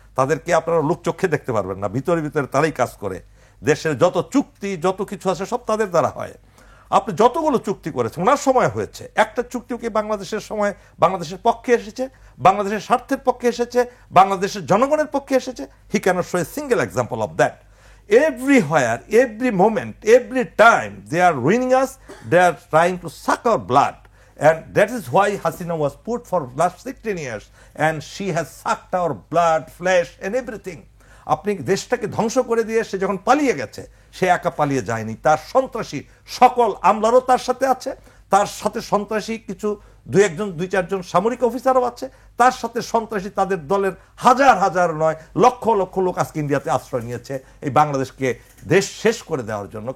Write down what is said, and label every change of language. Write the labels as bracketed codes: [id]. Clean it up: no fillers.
[bn] তাদেরকে আপনারা লোক চোখে দেখতে পারবেন না, ভিতরে তারাই কাজ করে। দেশের যত চুক্তি যত কিছু আছে সব তাদের দ্বারা হয়। আপনি যতগুলো চুক্তি করেছেন ওনার সময় হয়েছে, একটা চুক্তিও কি বাংলাদেশের সময় বাংলাদেশের পক্ষে এসেছে, বাংলাদেশের স্বার্থের পক্ষে এসেছে, বাংলাদেশের জনগণের পক্ষে এসেছে? [en] He cannot show a single example of that. Everywhere, every moment, every time they are ruining us, they are trying to suck our blood. And that is why Hasina was put for last 16 years, and she has sucked our blood, flesh and everything. [bn] আপনি দেশটাকে ধ্বংস করে দিয়ে সে যখন পালিয়ে গেছে, সে একা পালিয়ে যায়নি, তার সন্ত্রাসী সকল আমলারও তার সাথে আছে, তার সাথে সন্ত্রাসী কিছু 2-4 জন সামরিক অফিসারও আছে, তার সাথে সন্ত্রাসী তাদের দলের হাজার নয় লক্ষ লোক আজকে ইন্ডিয়াতে আশ্রয় নিয়েছে এই বাংলাদেশকে দেশ শেষ করে দেওয়ার জন্য।